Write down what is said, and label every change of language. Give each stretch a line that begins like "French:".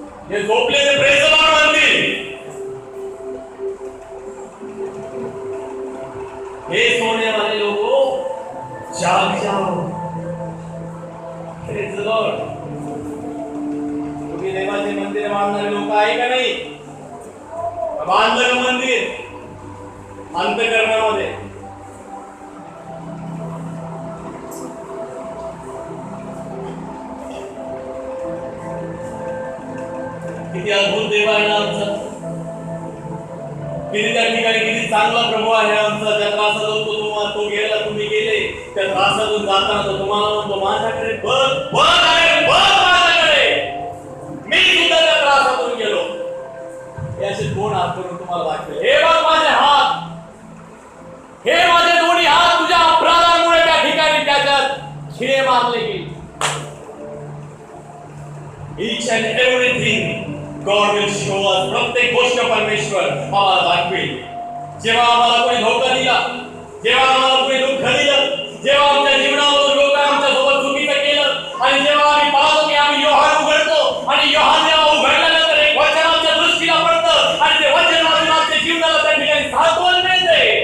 Marathi: हे झोपलेले
English: praise the lord
Marathi: म्हणतील.
Hindi: हे सोने वाले लोगों जाग जाओ.
English: Praise the lord.
Marathi: तुम्ही देवाचे मंदिर बांधणारे लोक आहे का नाही. बांधलं मंदिर अंतःकरणामध्ये किती अद्भुत देव आहे ना आमचा. किती त्या ठिकाणी किती चांगला प्रभू आहे आमचा. त्या त्रासातून तो गेला तुम्ही गेले. त्या त्रासातून जाताना तो तुम्हाला म्हणतो माझ्याकडे बघ बघ आहे बघ माझ्याकडे. मी सुद्धा त्या त्रासातून गेलो. हे असे दोन हात करून तुम्हाला दाखवेल. हे बघ माझे हात. हे माझे दोन्ही हात तुझ्या अपराधामुळे त्या ठिकाणी त्याच्यात खिळे मारले गेले.
English: Each and everything God will show us.
Marathi: प्रत्येक गोष्ट परमेश्वर आम्हाला दाखवेल. जेव्हा आम्हाला कोणी धोका दिला, जेव्हा आम्हाला कोणी दुःख दिलं, जेव्हा आमच्या जीवनावर लोक आमच्या सोबत चुकीचं केलं आणि जेव्हा आम्ही पाहतो की आम्ही योहान उघडतो आणि योहान जेव्हा उघडल्यानंतर एक वचन आमच्या दृष्टीला पडतं आणि ते वचन आमच्या जीवनाला त्या ठिकाणी सांत्वन मिळते.